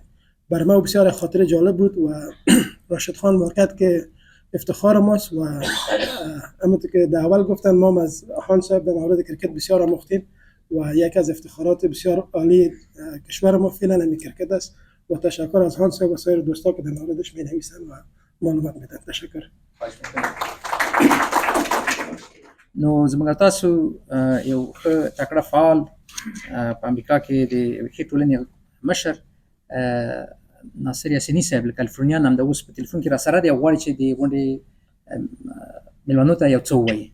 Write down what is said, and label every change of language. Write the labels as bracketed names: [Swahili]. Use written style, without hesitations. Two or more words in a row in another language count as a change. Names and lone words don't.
[Persian] برای ما بسیار خاطر جالب بود و راشد خان واقعا که افتخار ماست و همونطور که در اول گفتن ما از خان صاحب در مورد کرکت بسیار آموختیم و یک از افتخارات بسیار عالی کشور ما فعلا همین کرکت است و تشکر از خان صاحب و سایر دوستا که در موردش می‌نویسن و معلومات میدن. تشکر. [Pashto] نو زموږ تاسو یو تکړه فعال په امریکا کې د وکي ټولنې مشر ناصر یاسینی صاحب له کالیفورنیا نام د اوس په ټلیفون کې را سره دی، غواړي چې د غونډې مېلمنو ته یو څه ووایي.